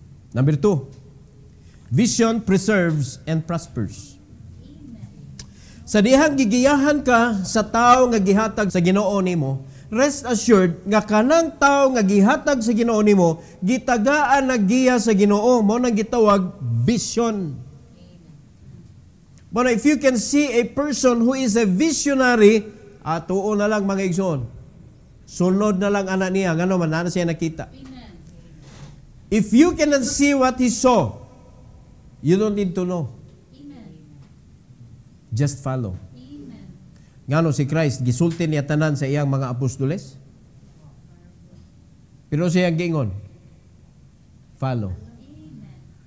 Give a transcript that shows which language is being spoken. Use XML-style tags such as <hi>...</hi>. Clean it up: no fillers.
<en>Number 2, vision preserves and prospers.</en> <ceb>Sa dihang gigiyahan ka sa tao nga gihatag sa Ginoo nimo,</ceb> <en>rest assured</en> <ceb>nga kanang tao nga gihatag sa Ginoo nimo, gitagaan na giya sa Ginoo, mo nang gitawag vision.</ceb> <en>But if you can see a person who is a visionary,</en> <ceb>tuo na lang mga igsoon. Sunod na lang anak niya, ngano man na siya nakita.</ceb> <en>Amen. If you cannot see what he saw, you don't need to know. Amen. Just follow. Amen.</en> <ceb>Ngano si Christ gisulti niya tanan sa iyang mga apostoles? Pero siya gingon, follow. Amen.</ceb>